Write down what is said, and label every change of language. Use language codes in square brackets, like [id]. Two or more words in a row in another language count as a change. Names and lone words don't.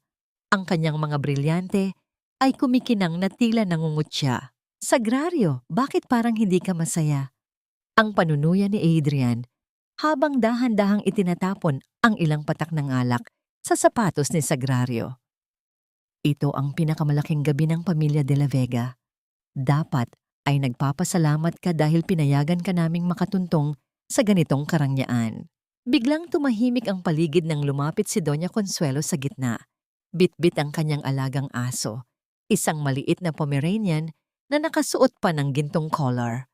[tl] Ang kanyang mga brilyante ay kumikinang na tila nangungutya. Sagrario, bakit parang hindi ka masaya? Ang panunuya ni Adrian habang dahan-dahang itinatapon ang ilang patak ng alak sa sapatos ni Sagrario. Ito ang pinakamalaking gabi ng pamilya de la Vega. Dapat ay nagpapasalamat ka dahil pinayagan ka naming makatuntong sa ganitong karangyaan. Biglang tumahimik ang paligid nang lumapit si Doña Consuelo sa gitna. Bitbit ang kanyang alagang aso, isang maliit na Pomeranian na nakasuot pa ng gintong collar.